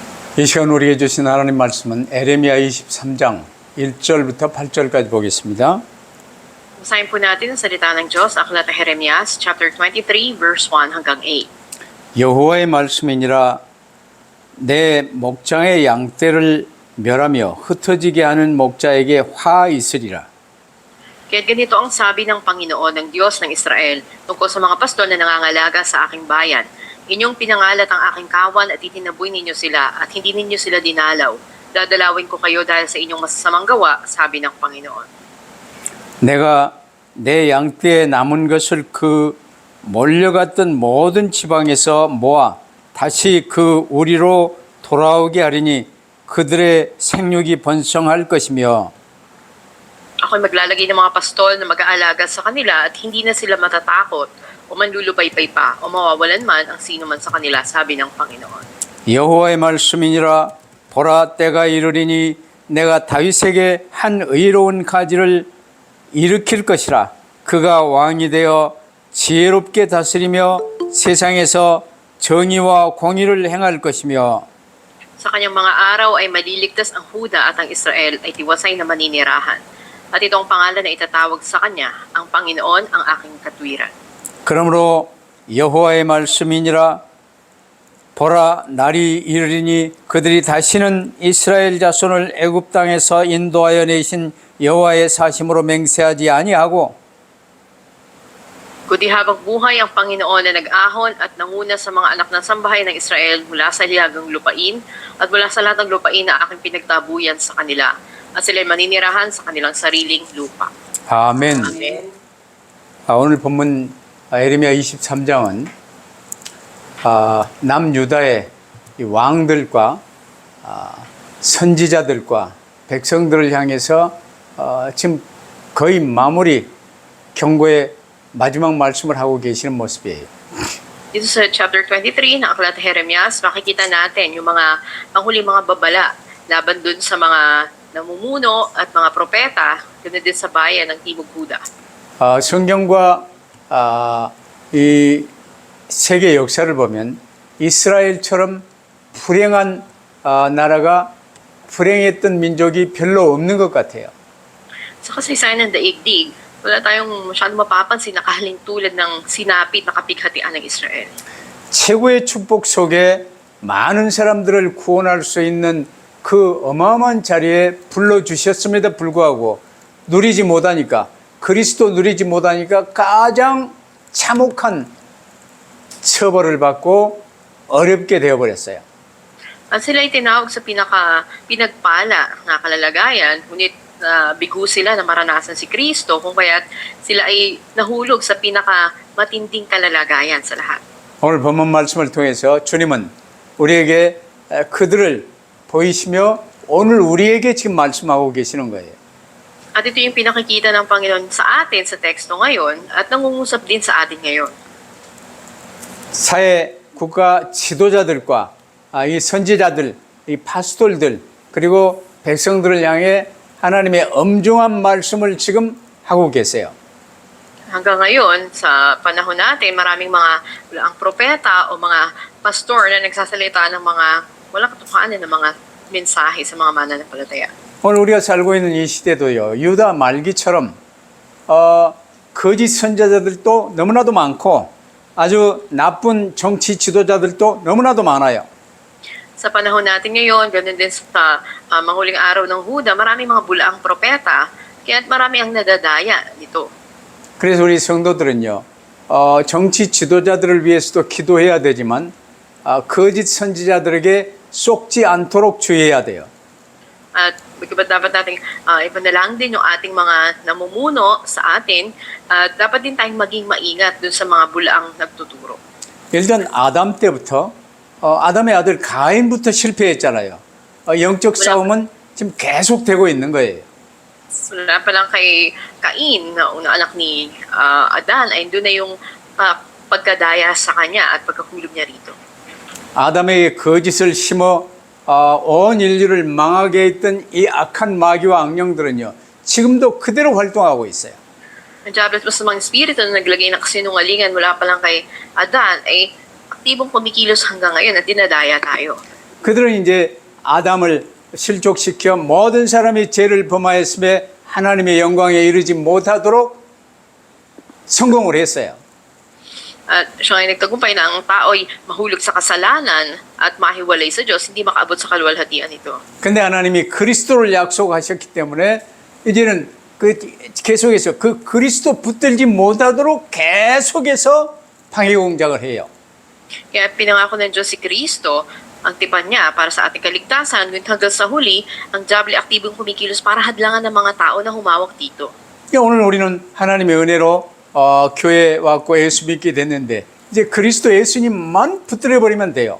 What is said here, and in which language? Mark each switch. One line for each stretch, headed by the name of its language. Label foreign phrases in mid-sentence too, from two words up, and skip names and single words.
Korean: 이 시간 우리에게 주신 하나님 말씀은 에레미야 23장 1절부터 8절까지 보겠습니다.
Filipino: Basahin po natin ang salita ng Diyos, Aklat ni Jeremias,
English: chapter 23, verse 1
Filipino: hanggang 8.
Korean: 여호와의 말씀이니라 내 목장의 양떼를 멸하며 흩어지게 하는 목자에게 화 있으리라.
Filipino: Kaya't ganito ang sabi ng Panginoon ng Diyos ng Israel tungkol sa mga pastol na nangangalaga sa aking bayan. Inyong pinangalat ang aking kawan at itinaboy ninyo sila at hindi ninyo sila dinalaw. Dadalawin ko kayo dahil sa inyong masasamang gawa, sabi ng Panginoon.
Korean: 내가 내 양떼에 남은 것을 그 몰려갔던 모든 지방에서 모아 다시 그 우리로 돌아오게 하리니 그들의 생육이 번성할 것이며
Filipino: Ako'y maglalagay ng mga pastol na mag-aalaga sa kanila at hindi na sila matatakot o manlulupaypay pa o mawawalan man ang sino man sa kanila, sabi ng Panginoon.
Korean: 여호와의 말씀이니라 보라 때가 이르리니 내가 다윗에게 한 의로운 가지를 일으킬 것이라 그가 왕이 되어 지혜롭게 다스리며 세상에서 정의와 공의를 행할 것이며
Filipino: Sa kanyang mga araw ay maliligtas ang Huda at ang Israel ay tiwasay na maninirahan. At itong pangalan na itatawag sa kanya, ang Panginoon ang aking katwiran.
Korean: 그러므로 여호와의 말씀이니라 보라 날이 이르리니 그들이 다시는 이스라엘 자손을 애굽 땅에서 인도하여 내신 여호와의 사심으로 맹세하지 아니하고
Filipino: Kundi habang buhay ang Panginoon na nag-ahon at nanguna sa mga anak ng sambahay ng Israel mula sa lihagang lupain at mula sa lahat ng lupain na aking pinagtabuyan sa kanila. At sila'y maninirahan sa kanilang sariling lupa.
Korean: 아멘.
Filipino: Amen.
Korean: 오늘 본문 에레미야 23장은 남유다의 이 왕들과 선지자들과 백성들을 향해서 지금 거의 마무리 경고의 마지막 말씀을 하고 계시는 모습이에요.
Filipino: Dito sa chapter 23 ng Aklat ni Jeremias, makikita natin yung mga panghuli mga babala laban dun sa mga namumuno at mga propeta ganoon din sa bayan ng Timog Huda.
Korean: 성경과 이 세계 역사를 보면 이스라엘처럼 불행한 나라가 불행했던 민족이 별로 없는 것 같아요.
Filipino: Sa kasaysayan ng daigdig, wala tayong masyadong mapapansin na kahalintulad ng sinapit na kapighatian ng Israel.
Korean: 최고의 축복 속에 많은 사람들을 구원할 수 있는 그 어마어마한 자리에 불러주셨음에도 불구하고 누리지 못하니까 그리스도 누리지 못하니까 가장 참혹한 처벌을 받고 어렵게 되어버렸어요.
Filipino: At sila ay tinawag sa pinagpala na kalalagayan, ngunit bigo sila na maranasan si Kristo, kung kaya't sila ay nahulog sa pinakamatinding kalalagayan sa lahat.
Korean: 오늘 본문 말씀을 통해서 주님은 우리에게 그들을 보이시며 오늘 우리에게 지금 말씀하고 계시는 거예요.
Filipino: At ito yung pinakikita ng Panginoon sa atin sa teksto ngayon at nangungusap din sa atin ngayon.
Korean: 사회 국가 지도자들과 이 선지자들, 이 파스톨들 그리고 백성들을 향해 하나님의 엄중한 말씀을 지금 하고 계세요.
Filipino: Hanggang ngayon, sa panahon natin, maraming mga ang propeta o mga pastor na nagsasalita ng mga walang katotohanan ng mga mensahe sa mga mananampalataya.
Korean: 오늘 우리가 살고 있는 이 시대도요, 유다 말기처럼 거짓 선지자들도 너무나도 많고 아주 나쁜 정치 지도자들도 너무나도 많아요.
Filipino: Sa panahon natin ngayon, ganun din sa manghuling araw ng Huda, maraming mga bulaang propeta, kaya't marami ang nadadaya nito.
Korean: 그래서 우리 성도들은요, 정치 지도자들을 위해서도 기도해야 되지만 거짓 선지자들에게 속지 않도록 주의해야 돼요.
Filipino: At dapat nating ipanalangin din yung ating mga namumuno sa atin at dapat din tayong maging maingat dun sa mga bulaang nagtuturo.
Korean: 일단 아담 때부터 아담의 아들 가인부터 실패했잖아요. 영적 싸움은 지금 계속되고 있는 거예요.
Filipino: Wala pa lang kay Cain, na unang anak ni Adan, ay doon na yung pagkadaya sa kanya at pagkahulog niya rito.
Korean: 아담에게 거짓을 심어 온 인류를 망하게 했던 이 악한 마귀와 악령들은요, 지금도 그대로 활동하고 있어요.
Filipino: Ang Diablo sa mga espiritu na naglagay ng kasinungalingan mula pa lang kay Adan ay aktibong kumikilos hanggang ngayon at dinadaya tayo.
Korean: 그들은 이제 아담을 실족시켜 모든 사람이 죄를 범하였음에 하나님의 영광에 이르지 못하도록 성공을 했어요.
Filipino: At siya ay nagtagumpay na ang tao'y mahulog sa kasalanan at mahiwalay sa Diyos, hindi makaabot sa kaluwalhatian ito.
Korean: 근데 하나님이 그리스도를 약속하셨기 때문에 이제는 계속해서 그 그리스도 붙들지 못하도록 계속해서 방해 공작을 해요.
Filipino: Kaya pinangako ng Diyos si Kristo, ang tipan niya para sa ating kaligtasan, ngunit hanggang sa huli, ang diablo ay aktibong kumikilos para hadlangan ng mga tao na humawak dito.
Korean: 오늘 우리는 하나님의 은혜로 교회에 왔고 예수 믿게 됐는데 이제 그리스도 예수님만 붙들어 버리면 돼요.